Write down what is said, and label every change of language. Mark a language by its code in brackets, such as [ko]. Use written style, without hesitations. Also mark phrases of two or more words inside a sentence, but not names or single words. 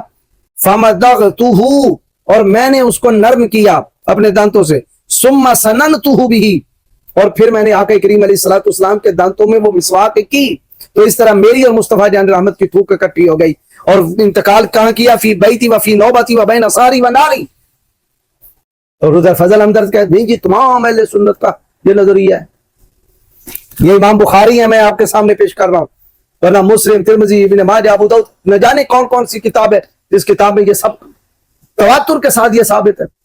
[ur] فمضغته، اور میں نے اس کو نرم کیا اپنے دانتوں سے۔ [ar] ثم سننته به، [ur] اور پھر میں نے آقا کریم علیہ الصلوۃ والسلام کے دانتوں میں وہ مسواک کی۔ تو اس طرح میری اور مصطفیٰ جان رحمت کی تھوک اکٹھی ہو گئی۔ اور انتقال کہاں کیا؟ [ar] فی بیتی و فی نوبتی و بین ساری و ناری۔ [ur] اور ادھر فضل ہمدرد کہتے ہیں جی تمام اہل سنت کا یہ نظریہ ہے، یہ امام بخاری ہے، میں آپ کے سامنے پیش کر رہا ہوں، ورنہ مسلم، ترمذی، ابن ماجہ، ابو داؤد، نہ جانے کون کون سی کتاب ہے جس کتاب میں یہ سب تواتر کے ساتھ یہ ثابت ہے۔